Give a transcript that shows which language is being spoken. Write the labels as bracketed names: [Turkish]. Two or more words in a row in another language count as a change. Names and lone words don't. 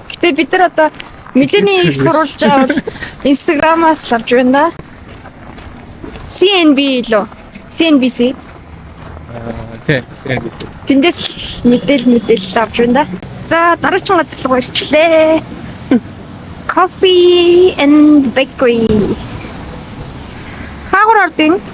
[Mongolian] Гэтэ бид нар одоо мэдээний их сурвалж авал Instagram-аас л авч байна да. CNB лөө. CNBC. Тэ, CNBC. Тэндээс мэдээлэл авч байна да. За дараагийн газар руу ирчлээ. [English] Coffee and bakery. [Mongolian] Хаагур ордын.